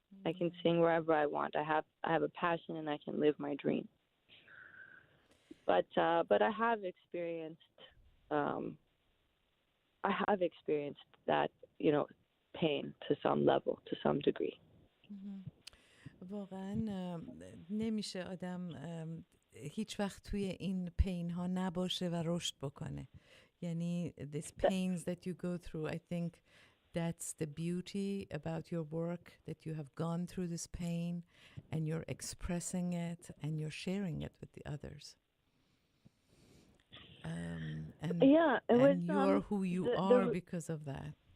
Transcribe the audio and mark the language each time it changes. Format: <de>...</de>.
<en>I can sing wherever I want. I have a passion, and I can live my dream. But I have experienced that, pain to some level, to some degree.</en> <fa>واقعا نمیشه آدم هیچ وقت توی این پین ها نباشه و رشد بکنه.</fa> <en>یعنی these pains that you go through, I think that's the beauty about your work, that you have gone through this pain and you're expressing it and you're sharing it with the others. And you're who you are because of that.</en>